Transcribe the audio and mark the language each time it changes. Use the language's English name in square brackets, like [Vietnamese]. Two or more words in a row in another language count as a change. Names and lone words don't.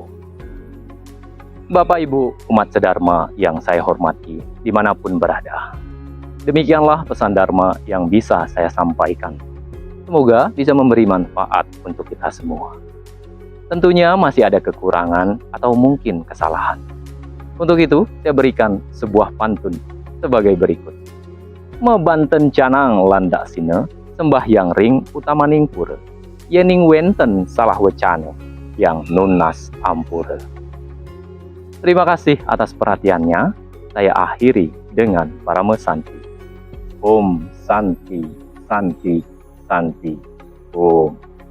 [Indonesian] Bapak Ibu umat sedharma yang saya hormati dimanapun berada, demikianlah pesan Dharma yang bisa saya sampaikan. Semoga bisa memberi manfaat untuk kita semua. Tentunya masih ada kekurangan atau mungkin kesalahan. Untuk itu, saya berikan sebuah pantun sebagai berikut. [Balinese] Mebanten canang landak sine, sembahyang ring utamaning pura. Yening wenten salah wecane, yang nunas ampura. [Indonesian] Terima kasih atas perhatiannya. Saya akhiri dengan Parama Santi. [Sanskrit] Om Santi, Santi, Santi. [Indonesian] Om.